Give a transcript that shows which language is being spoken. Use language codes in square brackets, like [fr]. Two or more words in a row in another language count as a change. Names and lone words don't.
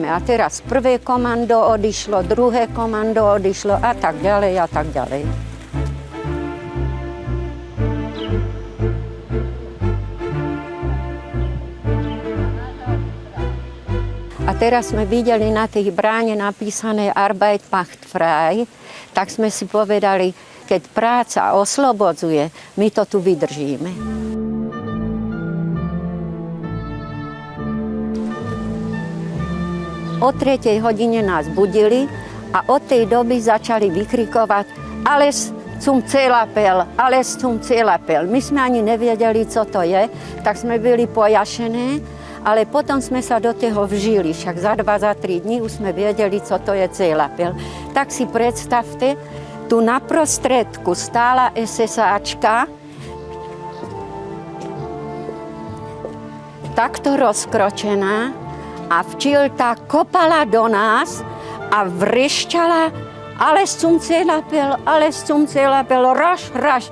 [sk] A teraz prvé komando odišlo, druhé komando odišlo a tak ďalej a tak ďalej. A teraz sme videli na tej bráne napísané [de] Arbeit macht frei, [sk] tak sme si povedali, keď práca oslobodzuje, my to tu vydržíme. O 3:00 hodine nás budili a od tej doby začali vykrikovať [de] alles zum Zählapel, alles zum Zählapel. [sk] My sme ani nevedeli, co to je, tak sme byli pojašené ale potom sme sa do toho vžili, však za 2, za 3 dní už sme vedeli, co to je Celapel. Tak si predstavte, tu na prostredku stála SSáčka, takto rozkročená a včilta kopala do nás a vrešťala, ale som Celapel, raš.